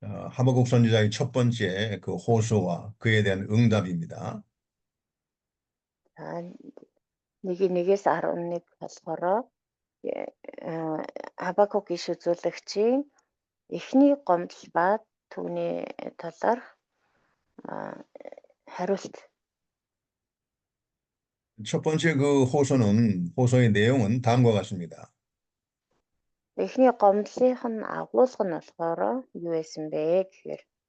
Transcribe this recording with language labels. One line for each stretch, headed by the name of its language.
Korean: 하박국 선지자의 첫 번째 그 호소와 그에 대한 응답입니다.
Mongolian: 1-11 болохоор Хабакук иш үзүүлэгчийн эхний гомдол ба түүний талаар хариулт.
Korean: 첫 번째 그 호소의 내용은 다음과 같습니다.
Mongolian: Эхний гомдлынх нь агуулга нь болохоор юу байсан бэ гэхээр